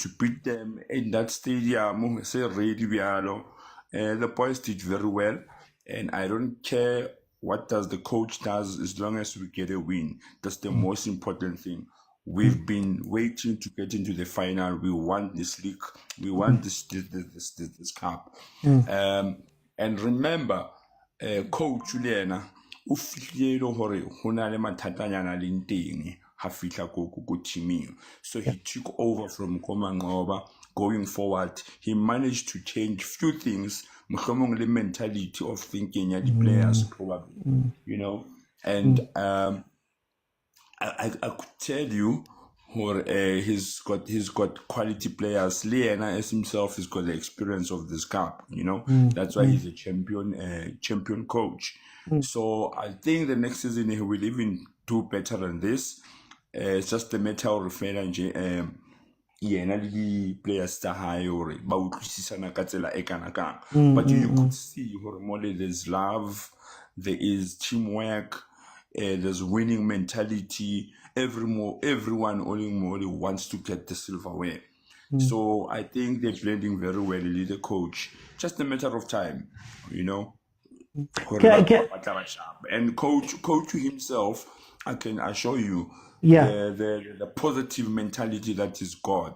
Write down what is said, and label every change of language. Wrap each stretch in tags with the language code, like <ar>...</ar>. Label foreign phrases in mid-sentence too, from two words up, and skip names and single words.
<en>to beat them in that stadium, say really the boys did very well, and I don't care what does the coach does as long as we get a win. That's the most important thing. We've been waiting to get into the final. We want this league. We want this cup. And remember, coach Juliana,</en> <st>o fihlile hore ho na le mathatanyana le teng ha fihla ko teaming.</st> <en>So he took over from Komangoba. Going forward, he managed to change few things.</en> <st>Mohlomong le</st> <en>mentality of thinking at the players probably, you know. And I could tell you, or he's got quality players. Liena as himself has got the experience of this cup, you know. That's why he's a champion coach. So I think the next season he will even do better than this. It's just a matter of referring</en> <st>yena le di-players tsa hae hore ba utlwisisana ka tsela e kana kang.</st> <en>But you could see hore more there's love, there is teamwork, there's winning mentality. Everyone only wants to get the silverware. So I think they're blending very well, the coach. Just a matter of time, you know. And coach himself, I can assure you, the positive mentality that he's got.</en>